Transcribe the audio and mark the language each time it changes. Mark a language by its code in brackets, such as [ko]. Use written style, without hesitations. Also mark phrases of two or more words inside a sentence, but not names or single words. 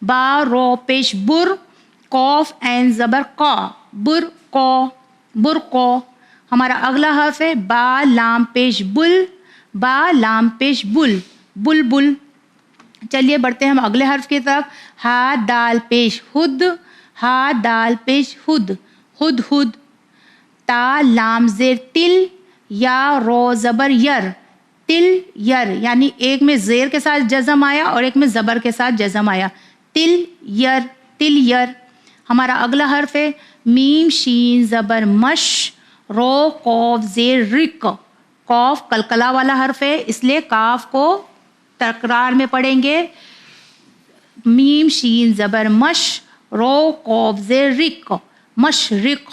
[ur] با رو پیش بر، قوف عین زبر قا، بر قو، بر قو۔ ہمارا اگلا حرف ہے با لام پیش بل، با لام پیش بل، بل بل۔ چلیے بڑھتے ہیں ہم اگلے حرف کی طرف۔ ہا دال پیش ہد، ہا دال پیش ہد، ہد ہد۔ تا لام زیر تل، یا رو زبر یر، تل یر، یعنی ایک میں زیر کے ساتھ جزم آیا اور ایک میں زبر کے ساتھ جزم آیا، تل یر، تل یر۔ ہمارا اگلا حرف ہے میم شین زبر مش، رو قوف زیر رک، قوف قلقلہ والا حرف ہے اس لیے کاف کو تکرار میں پڑھیں گے۔ میم شین زبر مش، رو قوف زیر رک، مشرق۔